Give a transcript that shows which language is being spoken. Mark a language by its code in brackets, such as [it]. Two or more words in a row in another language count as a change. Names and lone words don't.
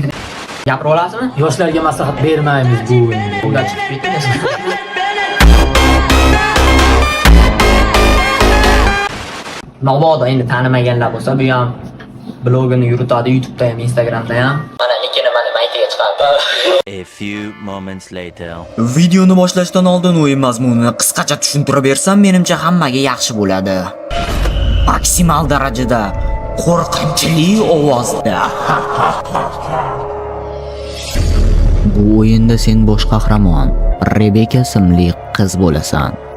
[uz] Gapira olasizmi? Yoshlarga maslahat bermaymiz bu o'yinni. Ular chiqib ketdi. Mabodo endi tanimaganlar bo'lsa, bu ham blogini yuritadi, YouTube'da ham, Instagram'da ham. Mana nikini mana maytiga chiqardi. [en] A few moments later. [uz] Videoni boshlashdan oldin o'yin mazmunini qisqacha tushuntirib bersam, menimcha hammaga yaxshi bo'ladi. Maksimal darajada qo'rqinchli ovozda. Bu o'yinda sen bosh qahramon Rebeka ismli qiz bo'lasan.